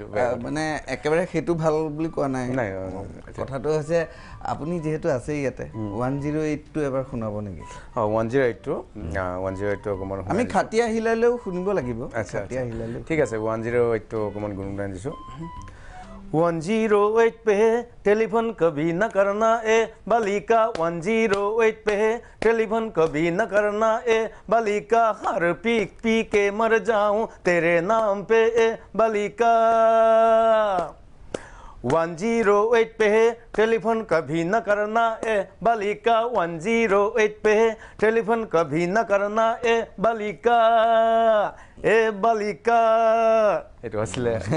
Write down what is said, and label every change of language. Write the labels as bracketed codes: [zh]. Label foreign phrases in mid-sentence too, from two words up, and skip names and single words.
[as] মানে একেবাৰে সেইটো ভাল বুলি কোৱা নাই কথাটো হৈছে আপুনি যিহেতু আছে ইয়াতে 108টো এবাৰ শুনাব নেকি 108টো অকণমান আমি খাটিয়া হিলালেও শুনিব লাগিব খাটিয়া হিলালে ঠিক আছে 108টো অকণমান গুণগান দিছোঁ [hi] 108 पे टेलीफोन कभी न करना ए बालिका 108 पे टेलीफोन कभी न करना ए बालिका हर पी के मर जाऊं तेरे नाम पे ए बालिका 108 पे टेलीफोन कभी न करना ए बालिका 108 पे टेलीफोन कभी न करना ए बालिका [as] এ বালিকা এইটো আছিলে